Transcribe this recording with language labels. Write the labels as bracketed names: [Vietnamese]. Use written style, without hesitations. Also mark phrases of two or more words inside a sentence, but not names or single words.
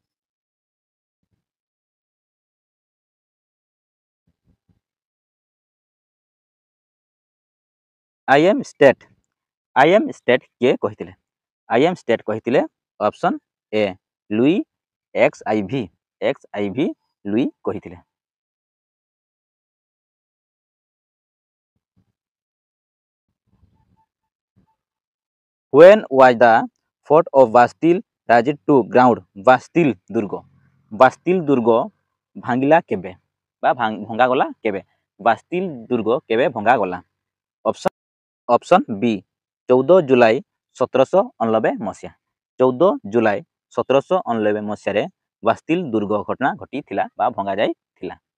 [English] I am state [Odia] କିଏ କହିଥିଲେ? [English] I am state କହିଥିଲେ option A Louis X I V Louis କହିଥିଲେ। When was the fort of Bastille razed to ground? [Odia] ବାସ୍ତିଲ ଦୁର୍ଗ। ବାସ୍ତିଲ ଦୁର୍ଗ ଭାଙ୍ଗିଲା କେବେ ବା ଭଙ୍ଗାଗଲା କେବେ? ବାସ୍ତିଲ ଦୁର୍ଗ କେବେ ଭଙ୍ଗାଗଲା? [English] option B [Odia] 14 ଜୁଲାଇ 1789 ମସିହା। 14 ଜୁଲାଇ 1789 ମସିହାରେ ବାସ୍ତିଲ ଦୁର୍ଗ ଘଟଣା ଘଟିଥିଲା ବା ଭଙ୍ଗାଯାଇଥିଲା।